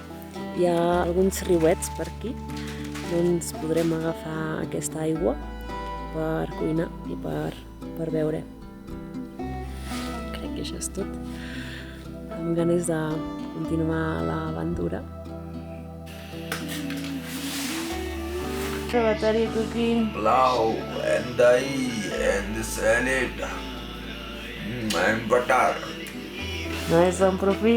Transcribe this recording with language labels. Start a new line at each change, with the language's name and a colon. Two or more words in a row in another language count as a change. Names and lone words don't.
Catalan: Hi ha alguns riuets per aquí, doncs podrem agafar aquesta aigua per cuinar i per beure. Crec que això és tot. Amb ganes de continuar l'aventura.
English: What are you cooking? Pulao and dahi and salad and butter. Nice and profit.